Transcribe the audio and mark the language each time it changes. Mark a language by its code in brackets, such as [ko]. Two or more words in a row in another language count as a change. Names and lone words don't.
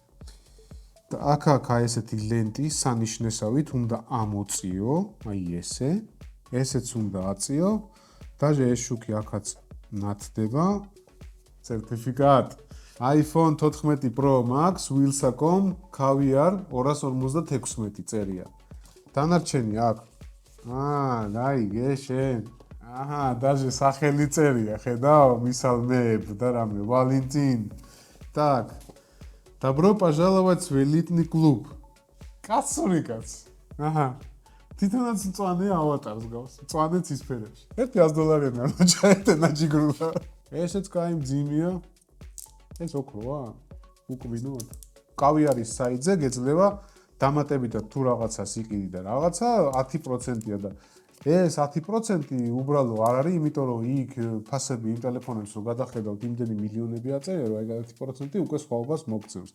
[ka] აქ ესეთი ლენტი სანიშნესავით უნდა ამოწიო, აი ესე, ესეც უნდა აწიო, დაჟე ეს შუქი აქაც ნათდება, სერტიფიკატ, iPhone 14 Pro Max, Wheels.com, caviar 256 წერია. დანარჩენი აქ. დაიგე შენ. დაჟე სახელი წერია, ხედავ, მისალმებ და რამე, Valentin. [ru] Так. Добро пожаловать в элитный клуб. [ka] კაცური კაც. თვითონაც მწვანე ავატარს გავს. მწვანეც ისფერებში. ერთი $100 არ ჩაეტენა ჯიგრულა. ესეც კაი მძიმეა. ეს ოქროა? უკვინოთ. კავიარის საიტზე გეძლევა დამატებითად თუ რაღაცას იყიდი და რაღაცა 10%-ია და ეს 10% უბრალო არ არის, იმიტომ რომ იქ ფასები იმ ტელეფონებს რო გადახედავთ, იმდენი მილიონები აწერია, რომ აი 10% უკვე სხვაობას მოგწევს.